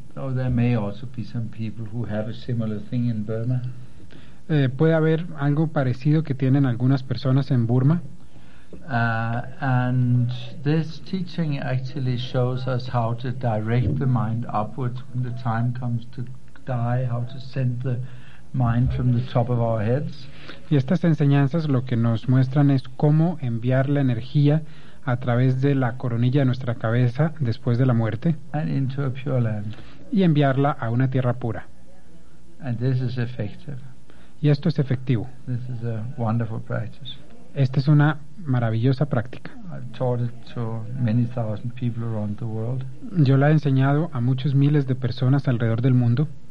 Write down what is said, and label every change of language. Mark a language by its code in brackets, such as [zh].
[en] Oh, there may also be some people who have a similar thing in Burma. [es] Puede haber algo parecido que tienen algunas personas en Burma. [en] And this teaching actually shows us how to direct the mind upwards when the time comes to die, how to send the mind from the top of our heads. [es] Y estas enseñanzas lo que nos muestran es cómo enviar la energía a través de la coronilla de nuestra cabeza después de la muerte. [en] And into a pure land. [es] Y enviarla a una tierra pura. [en] And this is effective. [es] Y esto es efectivo. [en] This is a wonderful practice. [es] Esta es una maravillosa práctica. [en] I've taught it to many thousand people around the world. [es] Yo la he enseñado a muchos miles de personas alrededor del mundo.